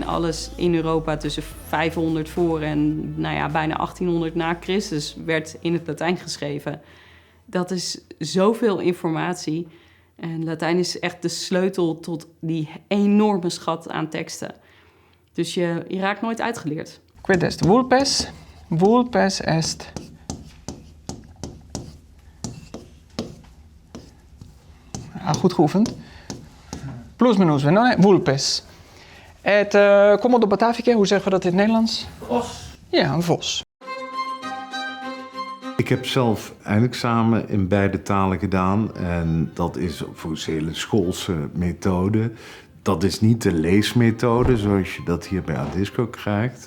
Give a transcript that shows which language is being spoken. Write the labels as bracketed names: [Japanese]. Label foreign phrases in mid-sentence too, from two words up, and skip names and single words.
[Dutch] Alles in Europa tussen 500 voor en bijna 1800 na Christus werd in het Latijn geschreven. Dat is zoveel informatie. En Latijn is echt de sleutel tot die enorme schat aan teksten. Dus je raakt nooit uitgeleerd. [Latin] Quid est vulpes? Vulpes est... [Dutch] goed geoefend. [Latin] Plus minus venone, vulpes. Et commodo batavice, [Dutch] hoe zeggen we dat in het Nederlands? Vos. Ja, een vos. Ik heb zelf eindexamen in beide talen gedaan. En dat is voor een hele schoolse methode. Dat is niet de leesmethode zoals je dat hier bij Adisco krijgt.